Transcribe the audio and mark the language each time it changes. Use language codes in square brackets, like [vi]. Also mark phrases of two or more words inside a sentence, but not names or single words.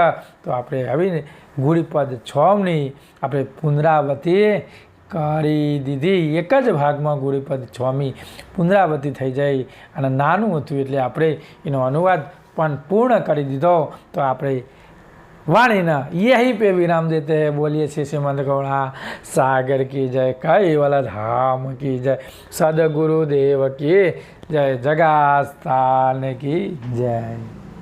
[gu] તો આપણે હવે ગુરુપદ 6ની આપણે પુનરાવૃત્તિ કરી દીધી. એક જ ભાગમાં ગુરુપદ 6મી પુનરાવૃત્તિ થઈ જાય અને નાનું હતું એટલે આપણે એનો અનુવાદ પણ પૂર્ણ કરી દીધો. તો આપણે વાણીના [hi] यही पे विराम देते है. [gu] બોલીએ છીએ [hi] શ્રીમંત ગૌड़ा સાગર की जय कैवल धाम की जय सदगुरुदेव की जय जगास्थान की जय.